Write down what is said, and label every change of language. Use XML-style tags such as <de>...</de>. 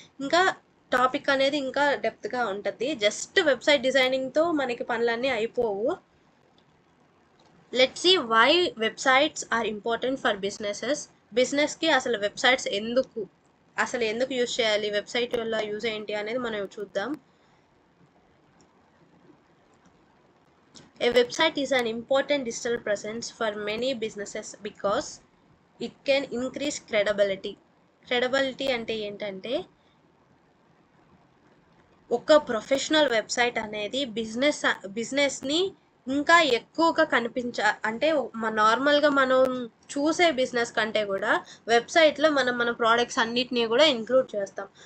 <te>ఇంకా టాపిక్ అనేది ఇంకా డెప్త్గా ఉంటుంది. జస్ట్ వెబ్సైట్ డిజైనింగ్తో మనకి పనులన్నీ అయిపోవు.</te> <en>Let's see why websites are important for businesses.</en> <te>బిజినెస్కి అసలు వెబ్సైట్స్ ఎందుకు యూజ్ చేయాలి, వెబ్సైట్ వల్ల యూజ్ ఏంటి అనేది మనం చూద్దాం.</te> <en>A website is an important digital presence for many businesses because it can increase credibility.</en> <te>Credibility అంటే ఏంటంటే ఒక ప్రొఫెషనల్ వెబ్సైట్ అనేది బిజినెస్ని ఇంకా ఎక్కువగా అంటే నార్మల్గా మనం చూసే బిజినెస్ కంటే కూడా వెబ్సైట్లో మన ప్రోడక్ట్స్ అన్నిటినీ కూడా ఇంక్లూడ్ చేస్తాం.</te>